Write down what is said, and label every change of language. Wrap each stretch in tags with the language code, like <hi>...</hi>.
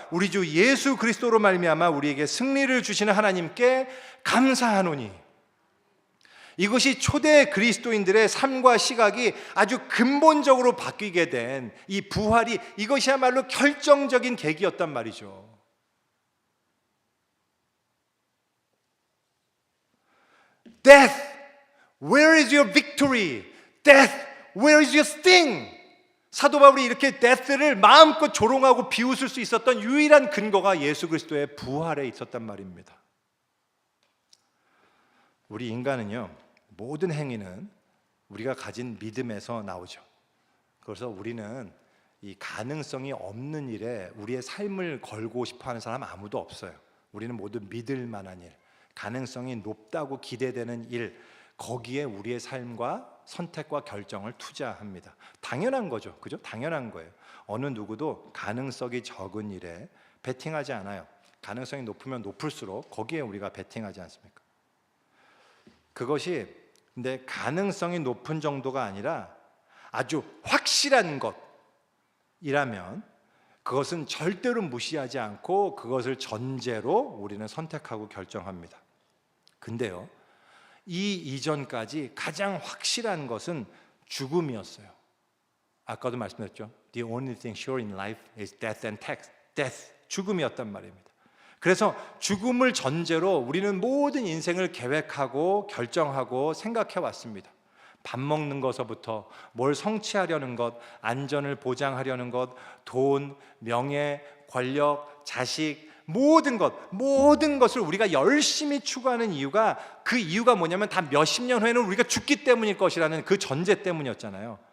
<ko>우리 주 예수 그리스도로 말미암아 우리에게 승리를 주시는 하나님께 감사하노니. 이것이 초대 그리스도인들의 삶과 시각이 아주 근본적으로 바뀌게 된 이 부활이 이것이야말로 결정적인 계기였단 말이죠.</ko> <en>Death, where is your victory? Death, where is your sting?</en> <ko>사도 바울이 이렇게 death를 마음껏 조롱하고 비웃을 수 있었던 유일한 근거가 예수 그리스도의 부활에 있었단 말입니다. 우리 인간은요, 모든 행위는 우리가 가진 믿음에서 나오죠. 그래서 우리는 이 가능성이 없는 일에 우리의 삶을 걸고 싶어하는 사람 아무도 없어요. 우리는 모두 믿을 만한 일, 가능성이 높다고 기대되는 일, 거기에 우리의 삶과 선택과 결정을 투자합니다. 당연한 거죠. 그죠? 당연한 거예요. 어느 누구도 가능성이 적은 일에 베팅하지 않아요. 가능성이 높으면 높을수록 거기에 우리가 베팅하지 않습니까? 그것이 근데 가능성이 높은 정도가 아니라 아주 확실한 것이라면 그것은 절대로 무시하지 않고 그것을 전제로 우리는 선택하고 결정합니다. 근데요, 이 이전까지 가장 확실한 것은 죽음이었어요. 아까도 말씀드렸죠.</ko> <en>The only thing sure in life is death and tax.</en> <ko>Death, 죽음이었단 말입니다. 그래서 죽음을 전제로 우리는 모든 인생을 계획하고 결정하고 생각해 왔습니다. 밥 먹는 것서부터 뭘 성취하려는 것, 안전을 보장하려는 것, 돈, 명예, 권력, 자식, 모든 것을 우리가 열심히 추구하는 이유가 그 이유가 뭐냐면 다 몇십 년 후에는 우리가 죽기 때문일 것이라는 그 전제 때문이었잖아요.</ko>